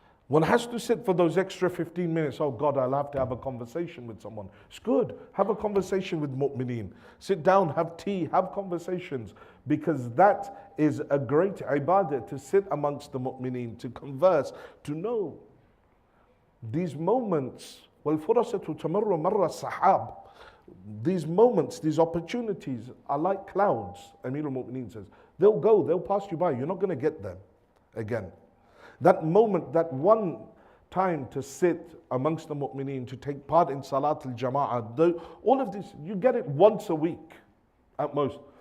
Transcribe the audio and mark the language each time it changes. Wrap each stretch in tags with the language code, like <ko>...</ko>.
<en>One has to sit for those extra 15 minutes. Oh God, I'll have to have a conversation with someone. It's good. Have a conversation with mu'mineen. Sit down, have tea, have conversations. Because that is a great ibadah, to sit amongst the mu'mineen, to converse, to know. These moments,</en> <ar>وَالْفُرَصَةُ تَمَرُّ مَرَّ السَّحَابِ.</ar> <en>These moments, these opportunities are like clouds, Amir al-Mu'mineen says. They'll go, they'll pass you by. You're not going to get them again. That moment, that one time to sit amongst the mu'mineen, to take part in Salat al-Jama'ah, all of this, you get it once a week at most.</en>